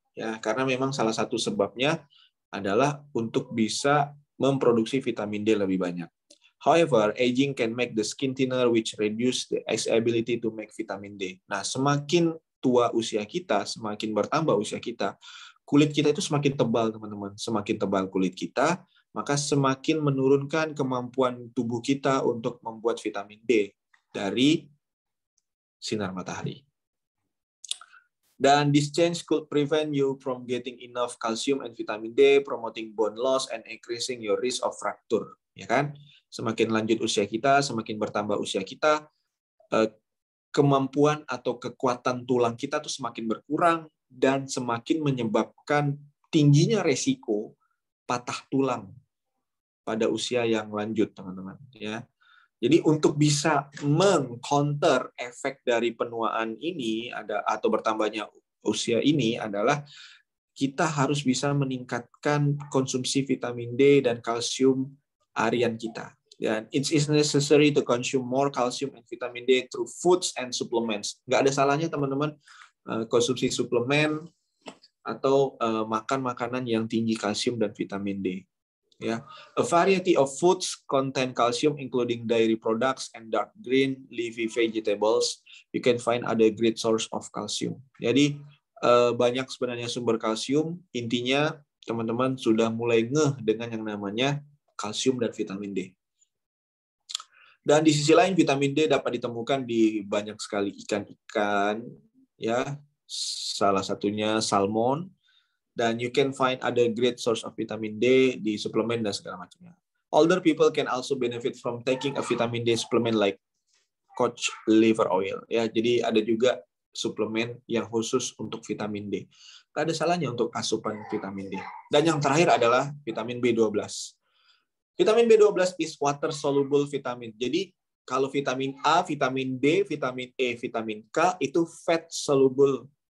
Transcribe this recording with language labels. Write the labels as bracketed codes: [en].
[id] Ya, karena memang salah satu sebabnya adalah untuk bisa memproduksi vitamin D lebih banyak. [en] However, aging can make the skin thinner, which reduce the ability to make vitamin D. [id] Nah, semakin tua usia kita, semakin bertambah usia kita, kulit kita itu semakin tebal, teman-teman. Semakin tebal kulit kita, maka semakin menurunkan kemampuan tubuh kita untuk membuat vitamin D dari sinar matahari. Dan [en] this change could prevent you from getting enough calcium and vitamin D, promoting bone loss and increasing your risk of fracture. [id] Ya kan? Semakin lanjut usia kita, semakin bertambah usia kita, kemampuan atau kekuatan tulang kita tuh semakin berkurang dan semakin menyebabkan tingginya resiko patah tulang pada usia yang lanjut, teman-teman. Ya. Jadi untuk bisa meng-counter efek dari penuaan ini atau bertambahnya usia ini adalah kita harus bisa meningkatkan konsumsi vitamin D dan kalsium harian kita. Dan [en] it is necessary to consume more calcium and vitamin D through foods and supplements. [id] Nggak ada salahnya, teman-teman, konsumsi suplemen atau makan makanan yang tinggi kalsium dan vitamin D. [en] Ya, a variety of foods contain calcium, including dairy products and dark green leafy vegetables. You can find other great source of calcium. [id] Jadi banyak sebenarnya sumber kalsium. Intinya teman-teman sudah mulai ngeh dengan yang namanya kalsium dan vitamin D. Dan di sisi lain vitamin D dapat ditemukan di banyak sekali ikan-ikan, ya, salah satunya salmon. Dan [en] you can find other great source of vitamin D [id] di suplemen dan segala macamnya. [en] Older people can also benefit from taking a vitamin D supplement like cod liver oil. [id] Ya, jadi ada juga suplemen yang khusus untuk vitamin D. Gak ada salahnya untuk asupan vitamin D. Dan yang terakhir adalah vitamin B12. [en] Vitamin B12 is water soluble vitamin. [id] Jadi kalau vitamin A, vitamin D, vitamin E, vitamin K itu fat soluble.